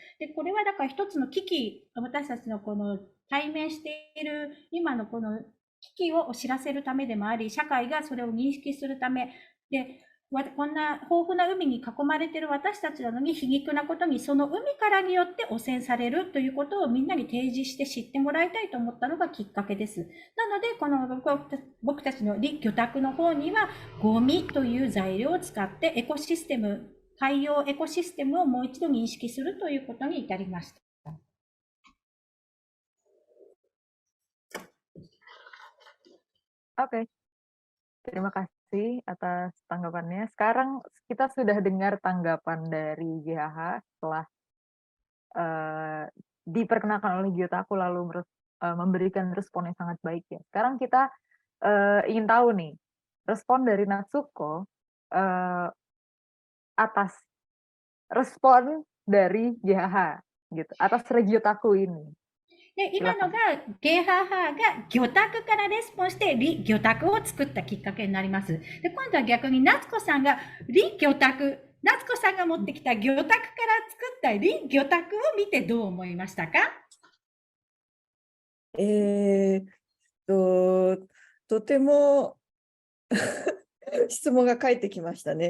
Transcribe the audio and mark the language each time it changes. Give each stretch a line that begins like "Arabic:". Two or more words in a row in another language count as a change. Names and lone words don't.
Japanese: で、これはだから一つの危機、私たちのこの対面している今のこの危機を知らせるためでもあり、社会がそれを認識するためで、こんな豊富な海に囲まれている私たちなのに皮肉なことにその海からによって汚染されるということをみんなに提示して知ってもらいたいと思ったのがきっかけです。なのでこの僕たちの魚拓の方にはゴミという材料を使ってエコシステム、海洋エコシステムをもう一度認識するということに至りました。
Indonesian: Oke, terima kasih atas tanggapannya. Sekarang kita sudah dengar tanggapan dari GHH setelah eee, diperkenalkan oleh Gyotaku lalu memberikan respon yang sangat baik ya. Sekarang kita, ingin tahu nih, respon dari Natsuko, eee, atas respon dari GHH gitu, atas Regiotaku ini.
Japanese: で、今の
Indonesian: Silakan.
Japanese: がゲハハが魚拓からレスポンスして魚拓を作ったきっかけになります。で、今度は逆に夏子さんが魚拓、夏子さんが持ってきた魚拓から作った魚拓を見てどう思いましたか？えーっとても質問が返ってきましたね。